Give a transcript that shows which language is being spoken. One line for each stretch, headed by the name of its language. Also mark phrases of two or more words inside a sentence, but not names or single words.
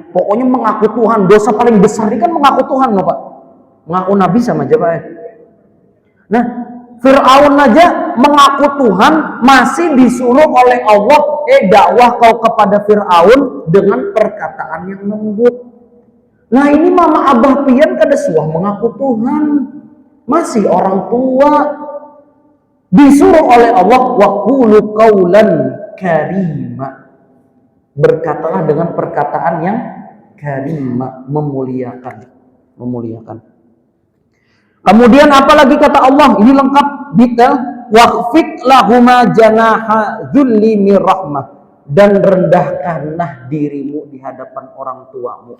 Indonesian: Pokoknya mengaku Tuhan. Dosa paling besar ini kan mengaku Tuhan loh Pak. Mengaku Nabi sama aja Pak. Nah, Fir'aun aja mengaku Tuhan, masih disuruh oleh Allah, dakwah kau kepada Fir'aun dengan perkataan yang lembut. Nah ini mama abah pian kada suah mengaku Tuhan, masih orang tua, disuruh oleh Allah
Arabic: وقولوا قولا كريما,
Indonesian: berkatalah dengan perkataan yang karima, memuliakan. Kemudian apalagi kata Allah, ini lengkap detail,
Arabic: واخفض لهما جناح الذل من الرحمة,
Indonesian: dan rendahkanlah dirimu di hadapan orang tuamu.